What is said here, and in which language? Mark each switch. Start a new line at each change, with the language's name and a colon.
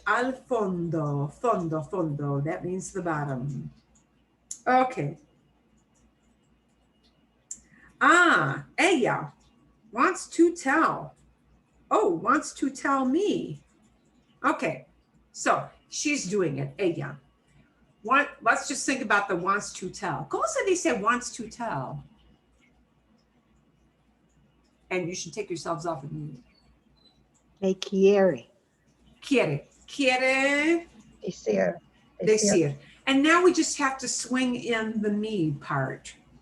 English: Al fondo, fondo. That means the bottom. Okay. Ella wants to tell. Oh, wants to tell me. Okay, so she's doing it, ella. Let's just think about the wants to tell.
Spanish: ¿Cómo se dice wants to tell?
English: And you should take yourselves off of mute.
Spanish: Me quiere. Quiere. Quiere decir.
English: And now we just have to swing in the me part.